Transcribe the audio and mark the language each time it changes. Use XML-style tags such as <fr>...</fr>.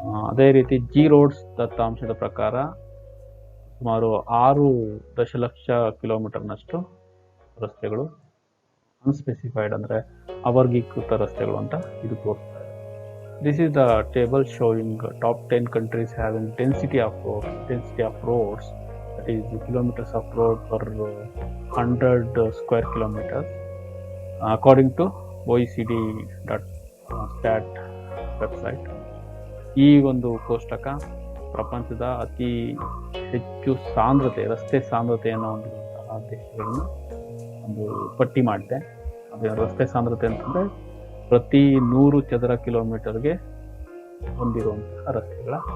<kn>ಅದೇ ರೀತಿ G roads ದತ್ತಾಂಶದ ಪ್ರಕಾರ ಸುಮಾರು 6 ದಶಲಕ್ಷ ಕಿಲೋಮೀಟರ್ನಷ್ಟು ರಸ್ತೆಗಳು ಅನ್ಸ್ಪೆಸಿಫೈಡ್ ಅಂದರೆ ಅವರ್ಗೀಕೃತ ರಸ್ತೆಗಳು ಅಂತ ಇದು ತೋರಿಸ್ತಾರೆ.</kn> <en>This is the table showing top 10 countries having density of roads, that is kilometers of road per 100 square kilometers, according to OECD.stat website.</en> <kn>ಈ ಒಂದು ಕೋಷ್ಟಕ ಪ್ರಪಂಚದ ಅತಿ ಹೆಚ್ಚು ರಸ್ತೆ ಸಾಂದ್ರತೆಯನ್ನು ಹೊಂದಿರುವಂತಹ ದೇಶಗಳನ್ನು ಒಂದು ಪಟ್ಟಿ ಮಾಡಿದೆ. ಅದೇ ರಸ್ತೆ ಸಾಂದ್ರತೆ ಅಂತಂದ್ರೆ ಪ್ರತಿ 100 ಚದರ ಕಿಲೋಮೀಟರ್ಗೆ ಹೊಂದಿರುವಂತಹ ರಸ್ತೆಗಳ</kn>